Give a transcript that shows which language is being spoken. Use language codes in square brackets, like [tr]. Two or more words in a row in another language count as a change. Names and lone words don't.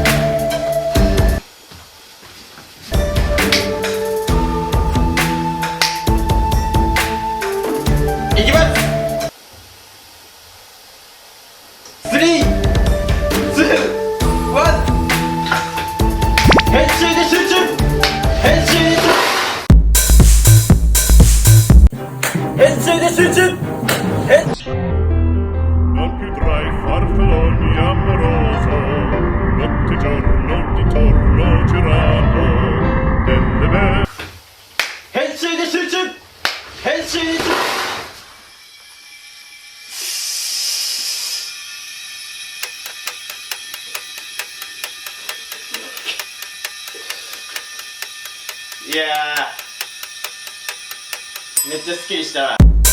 [ja] いきます。3、2、1。編集で集中。編集で集中。編集で集中。 [it] Non più tra i farfalloni amoroso, notte e giorno di torno girando, delle belle. [ja] 編集で集中。編集で集中。いやー、めっちゃスッキリしたわ。